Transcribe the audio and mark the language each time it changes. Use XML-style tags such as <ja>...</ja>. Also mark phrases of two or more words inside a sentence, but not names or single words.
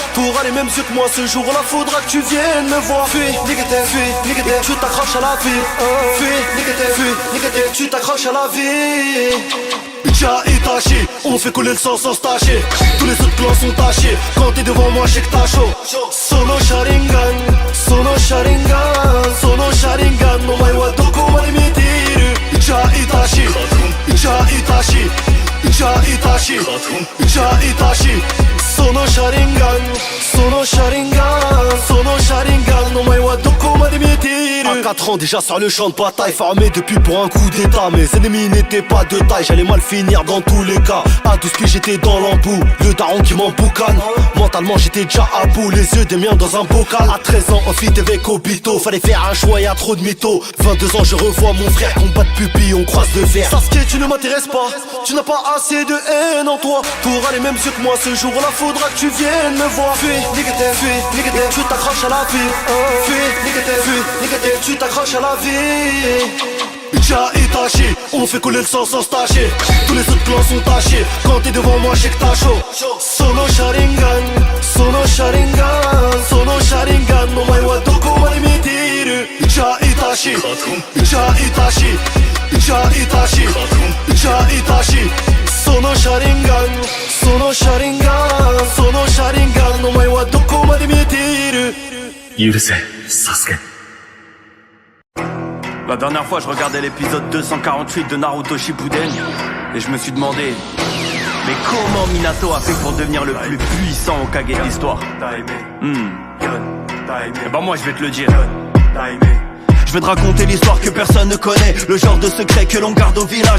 <fr>T'auras les mêmes yeux que moi ce jour-là, faudra que tu viennes me voir. Fais, négatif, tu t'accroches à la vie. Fais, négatif, tu t'accroches à la vie. Uchiha Itachi, on fait couler le sang sans se tâcher. Tous les autres clans sont tachés. Quand t'es devant moi, j'sais que t'as chaud.</fr> <ja>その写輪眼、その写輪眼、その写輪眼. の舞はどこまで見てる. Uchiha Itachi, Uchiha Itachi, Uchiha Itachi, Uchiha Itachi. その写輪眼、その写輪眼、その写輪眼. の舞はどこまで見てる.</ja> <fr>À 4 ans déjà sur le champ de bataille, formé depuis pour un coup d'état. Mes ennemis n'étaient pas de taille, j'allais mal finir dans tous les cas. À 12 pieds j'étais dans l'embout, le daron qui m'emboucane. Mentalement j'étais déjà à bout, les yeux des miens dans un bocal. À 13 ans en fit avec Obito, fallait faire un choix, y'a trop de mythos. 22 ans je revois mon frère, combat de pupille, on croise le fer. Sasuke tu ne m'intéresses pas, tu n'as pas assez de haine en toi. T'auras les mêmes yeux que moi ce jour-là, faudra que tu viennes me voir. Fais, négatif, tu t'accroches à la vie. Fais, négatif, tu t'accroches à la vie. Uchiha Itachi, on fait couler le sang sans se tâcher. Tous les autres clans sont tachés. Quand t'es devant moi, j'sais que t'as chaud.</fr> <ja>その写輪眼、その写輪眼、その写輪眼. の舞はどこまで見てる. Uchiha Itachi, Uchiha Itachi, Uchiha Itachi, Uchiha Itachi. その写輪眼、その写輪眼、その写輪眼. の舞はどこまで見てる. 許せ、サスケ。</ja> <fr>La dernière fois je regardais l'épisode 248 de Naruto Shippuden et je me suis demandé, mais comment Minato a fait pour devenir le plus puissant Hokage de l'histoire? Et ben moi je vais te le dire. Je vais te raconter l'histoire que personne ne connaît, le genre de secret que l'on garde au village.</fr>